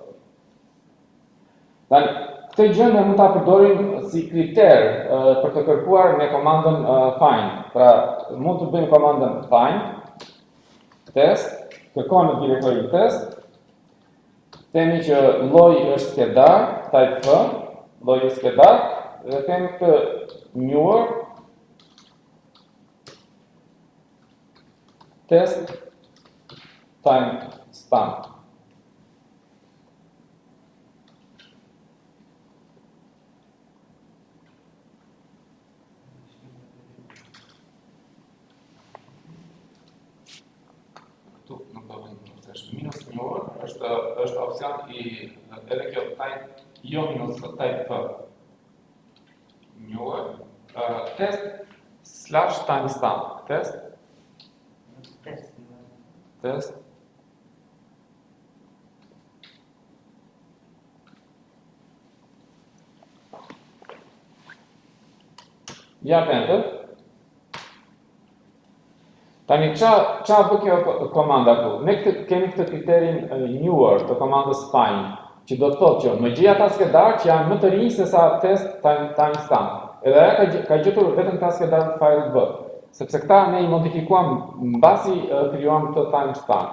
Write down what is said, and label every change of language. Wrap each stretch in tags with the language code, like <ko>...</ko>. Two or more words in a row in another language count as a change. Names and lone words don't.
<sq>Tani, këtë gjë ne mund ta përdorim si kriter për të kërkuar me komandën find. Pra, mund të bëjmë komandën find, test, kërkon në direktorin test, themi që lloji është skedar,</sq> <en>type F,</en> <sq>lloji është skedar, dhe themi këtë newer test timestamp. Minus newer është opcion i edhe kjo type, jo minus type F. Newer, test / timestamp. Test. Ja enter. Tani, qa bë kjo komanda ku? Ne kemi këtë kriterin newer të komandës find, që do të thotë që më gjej ata skedar që janë më të rinj se sa test timestamp. Edhe ajo ka gjetur vetëm ta skedar të file B, sepse këta ne i modifikuam mbasi krijuam këtë timestamp.</sq>